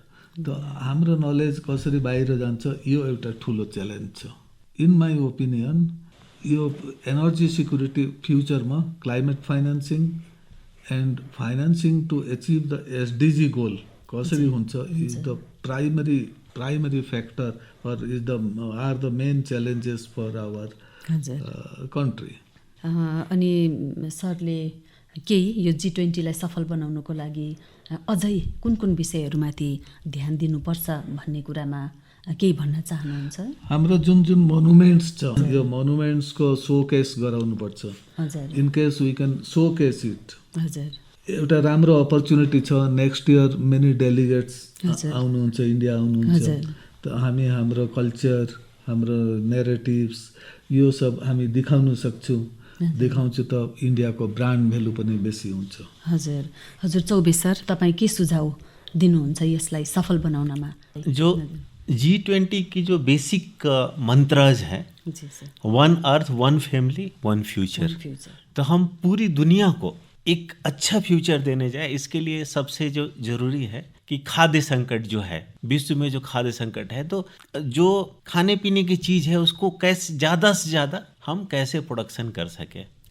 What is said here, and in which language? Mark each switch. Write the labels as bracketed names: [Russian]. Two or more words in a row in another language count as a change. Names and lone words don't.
[Nepali] त हाम्रो नलेज कसरी बाहिर जान्छ, यो एउटा ठुलो च्यालेन्ज छ। [English] In my opinion यो energy security futurema climate financing and financing to achieve the SDG goal [Nepali] कसरी हुन्छ [English] is the primary factor or are the main challenges for our country. [Nepali] अनि सरले केही यो G20लाई सफल बनाउनको लागि अझै कुन कुन विषयहरूमाथि ध्यान दिनुपर्छ भन्ने कुरामा केही भन्न चाहनुहुन्छ? हाम्रो जुन जुन मोनुमेन्ट्स छ यो मोनुमेन्ट्सको सोकेस गराउनुपर्छ। हजुर [English] In case we can showcase it. [Nepali] हजुर एउटा राम्रो अपर्च्युनिटी छ। [English] next year many delegates [Nepali] आउनुहुन्छ, इन्डिया आउनुहुन्छ। त हामी हाम्रो कल्चर, हाम्रो नेरेटिभ्स यो सब हामी देखाउन सक्छौँ। देखाउँछु त इन्डियाको [English] brand value [Nepali] पनि बेसी हुन्छ। हजुर हजुर चौबे सर, तपाईँ के सुझाव दिनुहुन्छ यसलाई सफल बनाउनमा? [Hindi] जो G20 की जो बेसिक मंत्रज है, [English] one earth, one family, one future. [Hindi] तो हम पूरी दुनिया को एक अच्छा फ्यूचर देने जाए, इसके लिए सबसे जो जरूरी है कि खाद्य संकट जो है विश्व में, जो खाद्य संकट है, तो जो खाने पीने की चीज़ है उसको कैसे ज़्यादा से ज़्यादा हम कैसे प्रोडक्शन कर सके।